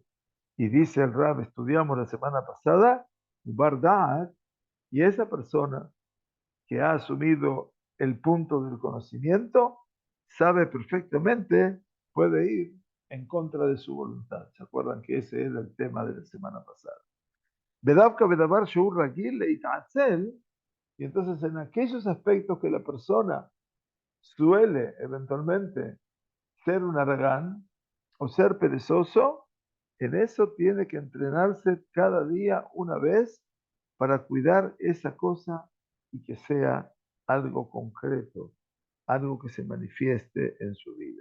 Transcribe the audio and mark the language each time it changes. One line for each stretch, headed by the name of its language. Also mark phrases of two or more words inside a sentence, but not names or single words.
Spanish: Y dice el Rab, estudiamos la semana pasada,
Hebrew: בר דעת,
Spanish: y esa persona que ha asumido el punto del conocimiento, sabe perfectamente, puede ir en contra de su voluntad. ¿Se acuerdan que ese era el tema de la semana pasada?
Hebrew: בדווקא בדבר שהוא רגיל להתעצל,
Spanish: y entonces en aquellos aspectos que la persona suele eventualmente ser un aragán o ser perezoso, en eso tiene que entrenarse cada día una vez para cuidar esa cosa y que sea algo concreto, algo que se manifieste en su vida.